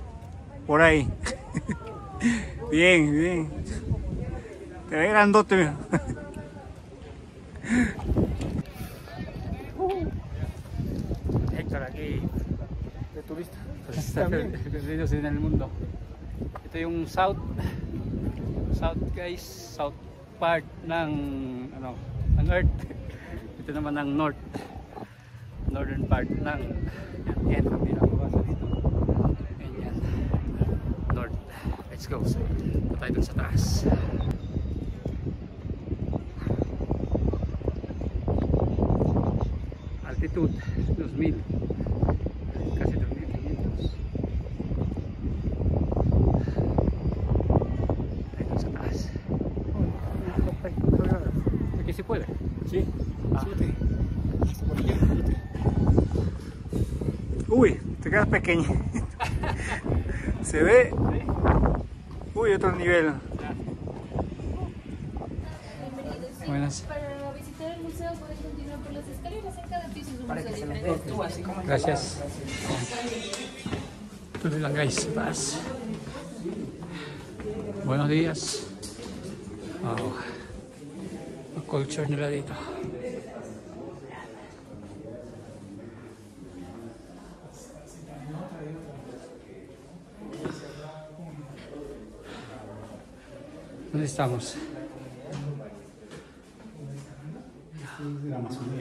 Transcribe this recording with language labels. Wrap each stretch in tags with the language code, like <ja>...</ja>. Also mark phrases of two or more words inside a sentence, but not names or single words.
<es>Por ahí. Bien. Te ve grandote, mira. Héctor aquí. De turista. Perdidos en el mundo.</es> <tl>Ito yung south guys,</tl> <en>south part</en> <tl>ng ng Earth. Ito naman ang</tl> <en>northern part</en> <tl>ng yan ang pinakabasa dito. Yan.</tl> <en>North. Let's go.</en> <tl>Patay dun sa taas. Altitude 2,000. Kasi 2,500.</tl> <es>Aquí se puede. Sí. Ah. Uy, te quedas pequeño. Se ve. Uy, otro nivel. Buenas. Para visitar el museo pueden continuar por las escaleras. En cada piso es un museo diferente. Gracias.</es> <tl>Tuloy lang guys, taas.</tl> <es>Buenos días. Wow.</es> <tl>Ang culture nila dito.</tl> <es>¿Dónde estamos? De la Amazonía.</es>